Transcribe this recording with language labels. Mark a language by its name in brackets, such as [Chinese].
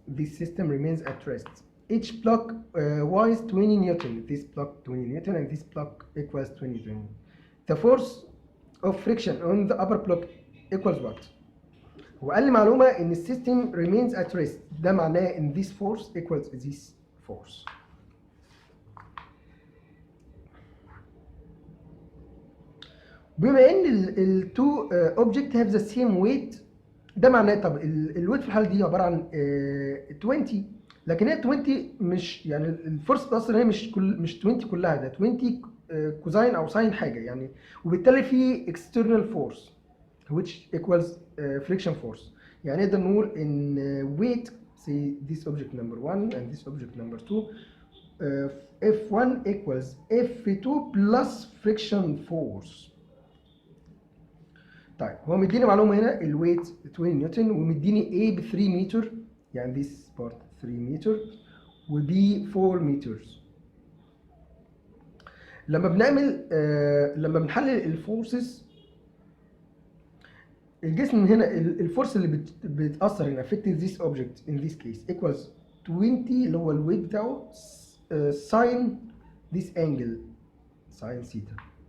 [English] This system remains at rest. Each block weighs 20 Newton. This block 20 Newton and this block equals 20 Newton. The force of friction on the upper block equals what? [Arabic] وقال لي معلومة إن السيستم [English] remains at rest. [Arabic] ده معناه إن [English] this force equals this force. [Arabic] بما إن ال [English] two object have the same weight, [Arabic] ده معناه طب الويت في الحالة دي عبارة عن 20, لكن هي 20 مش يعني الفورس بتأثر, هي مش 20 كلها, ده 20 كوزاين أو ساين حاجة يعني, وبالتالي في [English] external force which equals friction force. [Arabic] يعني نقدر نقول إن [English] weight, say this object number 1 and this object number 2, F1 equals F2 plus friction force. [Arabic] طيب هو مديني معلومة هنا الويت 20 نيوتن, ومديني A ب 3 متر, يعني [English] this part [Arabic] 3 متر و B 4 مترز. لما بنحلل الفورسز, الجسم هنا الفورس اللي بتأثر هنا [English] affecting this object in this case equals 20 [Arabic] اللي هو الويت بتاعه [English] sin this angle sin theta.